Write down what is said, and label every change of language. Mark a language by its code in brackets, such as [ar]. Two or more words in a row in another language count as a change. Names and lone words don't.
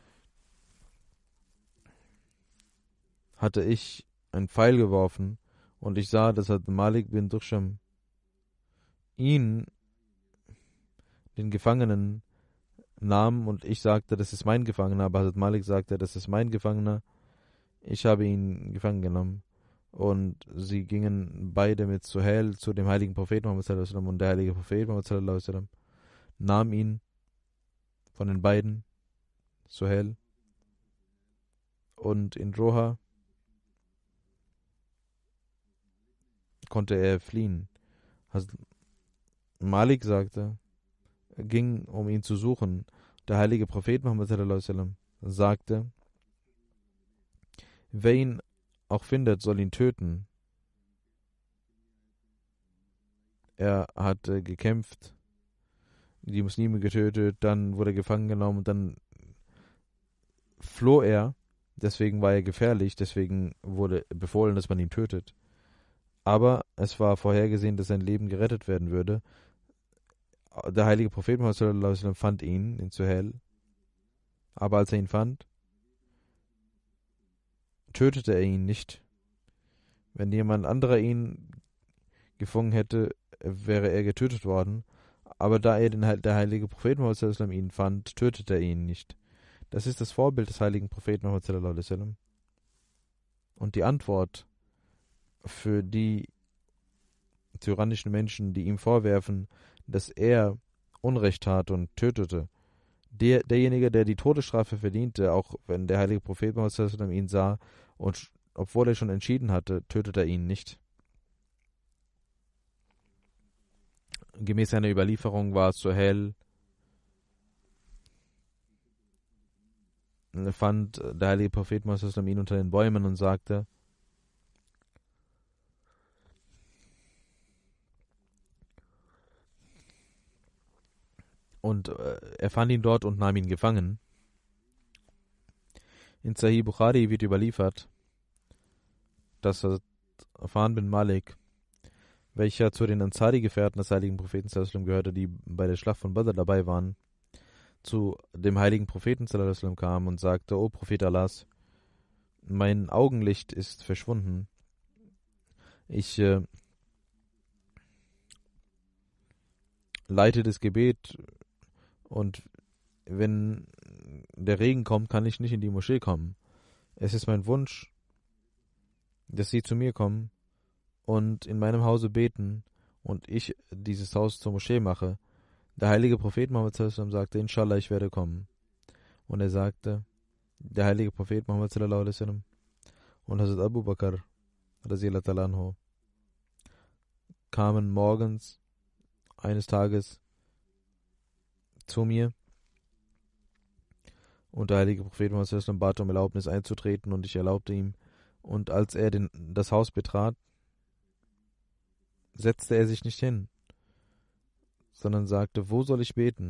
[de] hatte ich einen Pfeil geworfen und ich sah, dass Malik bin Dusham ihn, den Gefangenen, nahm und ich sagte, das ist mein Gefangener, aber Hazrat Malik sagte, das ist mein Gefangener. Ich habe ihn gefangen genommen und sie gingen beide mit Suhail zu dem heiligen Propheten Muhammad [ar] صلى الله عليه وسلم [de] und der heilige Prophet Muhammad [ar] صلى الله عليه وسلم [de] nahm ihn von den beiden, Suhail, und in Roha konnte er fliehen. Malik sagte, ging, um ihn zu suchen. Der heilige Prophet Muhammad [ar] صلى الله عليه وسلم [de] sagte, wer ihn auch findet, soll ihn töten. Er hatte gekämpft, die Muslime getötet, dann wurde er gefangen genommen und dann floh er. Deswegen war er gefährlich, deswegen wurde befohlen, dass man ihn tötet. Aber es war vorhergesehen, dass sein Leben gerettet werden würde. Der heilige Prophet Muhammad [ar] صلى الله عليه وسلم [de] fand ihn in Suhail. Aber als er ihn fand, tötete er ihn nicht. Wenn jemand anderer ihn gefangen hätte, wäre er getötet worden. Aber da er der heilige Prophet Muhammad [ar] صلى الله عليه وسلم [de] ihn fand, tötete er ihn nicht. Das ist das Vorbild des heiligen Propheten Muhammad [ar] صلى الله عليه وسلم. [de] Und die Antwort für die tyrannischen Menschen, die ihm vorwerfen, dass er Unrecht tat und tötete. Derjenige, der die Todesstrafe verdiente, auch wenn der heilige Prophet Muhammad [ar] صلى الله عليه وسلم [de] ihn sah und obwohl er schon entschieden hatte, tötete er ihn nicht. Gemäß einer Überlieferung war Suhail, fand der heilige Prophet Muhammad [ar] صلى الله عليه وسلم [de] ihn unter den Bäumen und sagte, und er fand ihn dort und nahm ihn gefangen. In Sahih Bukhari wird überliefert, dass Affan bin Malik welcher zu den Ansari-Gefährten des heiligen Propheten [ar] صلى الله عليه وسلم [de] gehörte, die bei der Schlacht von Badr dabei waren, zu dem heiligen Propheten [ar] صلى الله عليه وسلم [de] kam und sagte: O Prophet Allahs, mein Augenlicht ist verschwunden. Ich leite das Gebet und wenn der Regen kommt, kann ich nicht in die Moschee kommen. Es ist mein Wunsch, dass Sie zu mir kommen und in meinem Hause beten und ich dieses Haus zur Moschee mache. Der heilige Prophet Muhammad [ar] صلى الله عليه وسلم [de] sagte: Inshallah, ich werde kommen. Und er sagte, der heilige Prophet Muhammad [ar] صلى الله عليه وسلم [de] und Hazrat Abu Bakr [ar] رضي الله تعالى عنه [de] kamen morgens eines Tages zu mir und der heilige Prophet Muhammad [ar] صلى الله عليه وسلم [de] bat um Erlaubnis einzutreten und ich erlaubte ihm. Und als er das Haus betrat, setzte er sich nicht hin, sondern sagte: Wo soll ich beten?